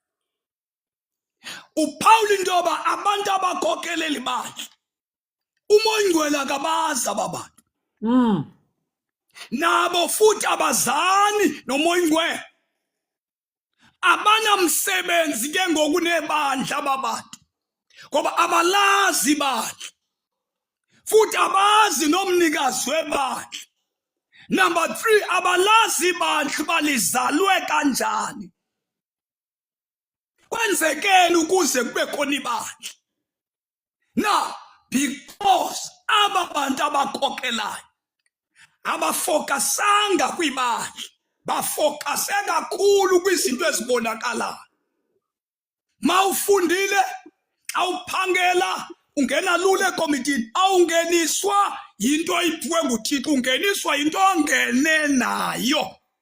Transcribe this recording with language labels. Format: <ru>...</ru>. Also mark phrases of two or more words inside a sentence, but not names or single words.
<xh>uPaul into yoba abantu abakhokelela ibandla uMoya Ingcwele akabazi aba bantu, nabo futhi abazani noMoya Ingcwele, abanamsebenzi ke ngoku nebandla aba bantu, ngoba abalazi ibandla futhi abazi nomnikazi webandla. Number 3, abalazi ibandla balizalwe kanjani, kwenzekeni ukuze kube khona ibandla.</xh> <en>Now because</en> <xh>aba bantu abakhokhelayo abafokasanga kwibandla, bafokase kakhulu kwizinto ezibonakalayo. Mawufundile, awuphangela, ungena lula ekomitini, awungeniswa yinto oyiphiwe nguThixo, ungeniswa yinto ongene nayo.</xh>